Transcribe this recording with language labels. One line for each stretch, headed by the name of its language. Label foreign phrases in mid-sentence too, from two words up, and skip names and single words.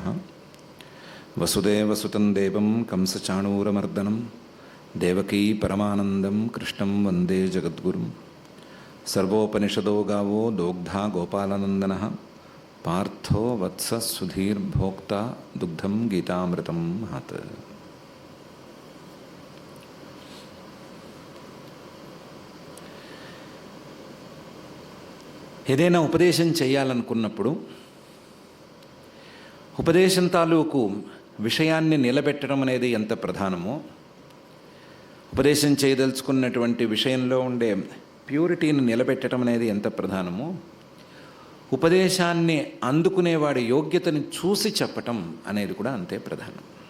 Sanskrit: वसुदेवसुतं देवं कंसचाणूरमर्दनं देवकी परमानन्दं कृष्णं वन्दे जगद्गुरुं। सर्वोपनिषदो गावो दोग्धा गोपालनन्दनः पार्थो वत्स सुधीर्भोक्ता दुग्धं गीतामृतं महत्।
Telugu: ఏదైనా ఉపదేశం చేయాలనుకున్నప్పుడు ఉపదేశం తాలూకు విషయాన్ని నిలబెట్టడం అనేది ఎంత ప్రధానమో, ఉపదేశం చేయదలుచుకున్నటువంటి విషయంలో ఉండే ప్యూరిటీని నిలబెట్టడం అనేది ఎంత ప్రధానమో, ఉపదేశాన్ని అందుకునేవాడి యోగ్యతని చూసి చెప్పటం అనేది కూడా అంతే ప్రధానం.